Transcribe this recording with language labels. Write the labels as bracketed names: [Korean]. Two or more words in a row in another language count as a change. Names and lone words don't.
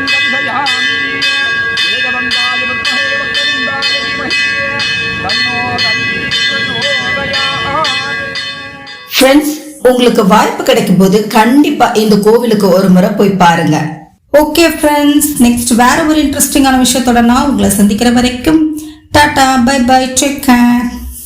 [Sanskrit] दर्शयामि एकदन्ताय विद्महे वक्रतुण्डाय धीमहि तन्नो प्रचोदयात्. [Tamil] ஃப்ரெண்ட்ஸ், உங்களுக்கு வாய்ப்பு கிடைக்கும் போது கண்டிப்பா இந்த கோவிலுக்கு ஒரு முறை போய் பாருங்க. [English] okay friends, [Tamil] நெக்ஸ்ட் வேற ஒரு இன்ட்ரெஸ்டிங்கான விஷயத்தோட நான் உங்களை சந்திக்கிற வரைக்கும் டாடா, [English] bye bye, take care.